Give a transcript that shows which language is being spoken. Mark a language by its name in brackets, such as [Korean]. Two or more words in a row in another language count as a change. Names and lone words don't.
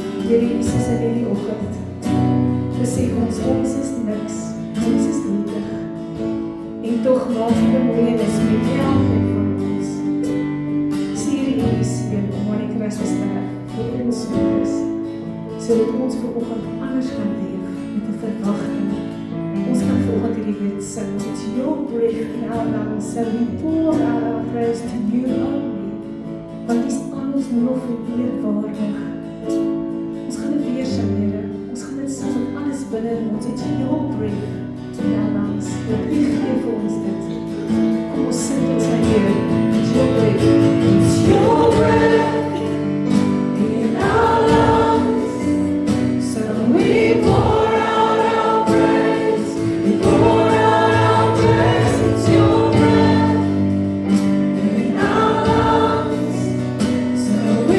[Afrikaans] Here Jesus in hierdie oggend, besef ons is niks, ons is nietig, en tog maak die bemoeienis met elkeen van ons. Stuur hierdie seun om aan die kruis te sterf vir ons sondes, sodat ons vanoggend anders kan leef met 'n verwagting. Ons kan vanoggend hierdie lied sing, [English] it's your breath in our lungs, so we pour out our praise to you only, [Afrikaans] want dis aan ons lof en eer waardig. Ons gaan dit weer sing, Here, ons gaan dit sing met alles binne in ons, [English] it's your breath in our lungs, [Afrikaans] wat U gee vir ons dit. Kom ons sing dit sy Here, [English] it's your breath in our lungs, so we pour out our praise, we pour out our praise, it's your breath in our lungs, so we